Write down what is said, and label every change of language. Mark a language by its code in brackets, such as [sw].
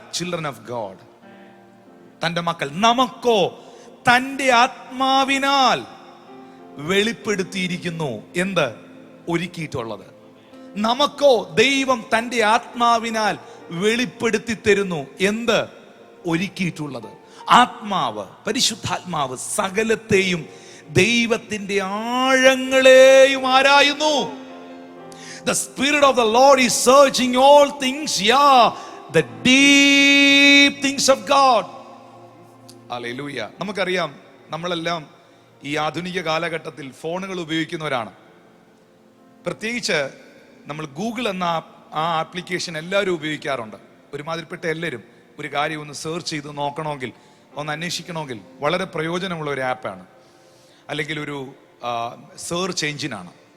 [ml] Children of God, തന്റെ മക്കൾ. നമുക്കോ തന്റെ ആത്മാവിനാൽ വെളിപ്പെടുത്തിയിരിക്കുന്നു. എന്ത്? ഒരുക്കിയിട്ടുള്ളത്. നമുക്കോ ദൈവം തന്റെ ആത്മാവിനാൽ വെളിപ്പെടുത്തി തരുന്നു. എന്ത്? ഒരുക്കിയിട്ടുള്ളത്. ആത്മാവ്, പരിശുദ്ധാത്മാവ് സകലത്തെയും ദൈവത്തിന്റെ ആഴങ്ങളെയും ആരായുന്നു. [en] The Spirit of the Lord is searching all things, yeah, the deep things of God. Hallelujah. [ml] നമുക്കറിയാം, നമ്മളെല്ലാം ഈ ആധുനിക കാലഘട്ടത്തിൽ ഫോണുകൾ ഉപയോഗിക്കുന്നവരാണ്. പ്രത്യേകിച്ച് നമ്മൾ ഗൂഗിൾ എന്ന ആ ആപ്ലിക്കേഷൻ എല്ലാവരും ഉപയോഗിക്കാറുണ്ട്. ഒരുമാതിരിപ്പെട്ട എല്ലാവരും ഒരു കാര്യം ഒന്ന് സെർച്ച് ചെയ്ത് നോക്കണമെങ്കിൽ, ഒന്ന് അന്വേഷിക്കണമെങ്കിൽ വളരെ പ്രയോജനമുള്ള ഒരു ആപ്പാണ്, അല്ലെങ്കിൽ ഒരു സെർച്ച് എഞ്ചിനാണ്.